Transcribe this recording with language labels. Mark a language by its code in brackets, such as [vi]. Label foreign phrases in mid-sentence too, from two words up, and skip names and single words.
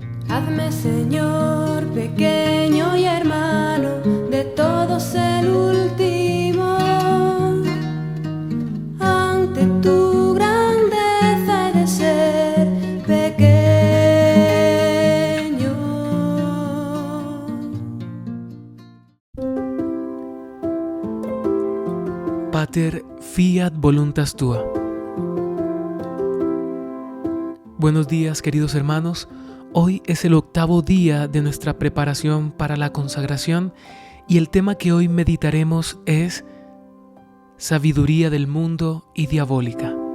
[es] Hazme, Señor, pequeño y hermano, de todos el último, ante tu grandeza he de ser pequeño. [la] Pater fiat voluntas tua. [es] Buenos días, queridos hermanos. Hoy es el 8º día de nuestra preparación para la consagración y el tema que hoy meditaremos es sabiduría del mundo y diabólica.